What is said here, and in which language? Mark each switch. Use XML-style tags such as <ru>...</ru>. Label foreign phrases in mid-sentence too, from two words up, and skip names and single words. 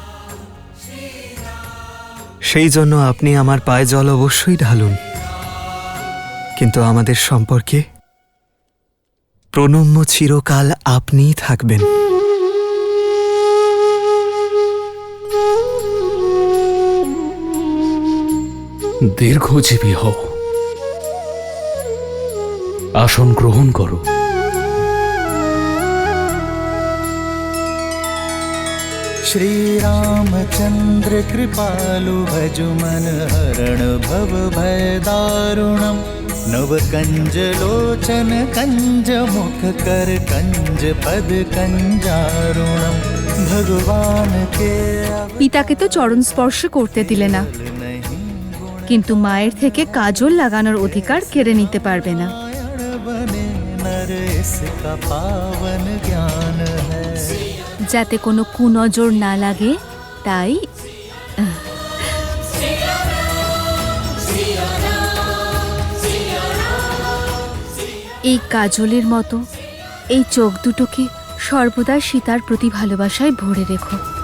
<bn>সেই জন্য আপনি আমার পায়ে জল অবশ্যই ঢালুন, কিন্তু আমাদের সম্পর্কে প্রণম্য চিরকাল আপনিই থাকবেন। দীর্ঘজীবী হও। আসন গ্রহণ করো।</bn> <sa>श्री रामचंद्र कृपालु भजु मन हरण भव भय दारुणम नव कंज लोचन कंज मुख कर कंज पद कंजारुणम</sa> <hi>भगवान के</hi> <bn>পিতাকে তো চরণ স্পর্শ করতে দিলে না, কিন্তু মায়ের থেকে কাজল লাগানোর অধিকার কেড়ে নিতে পারবে না।</bn> <hi>बने नर इसका पावन ज्ञान है।</hi> <bn>যাতে কোনো কুনজর না লাগে, তাই এই কাজলের মতো এই চোখ দুটোকে সর্বদা সীতার প্রতি ভালোবাসায় ভরে রেখো।</bn>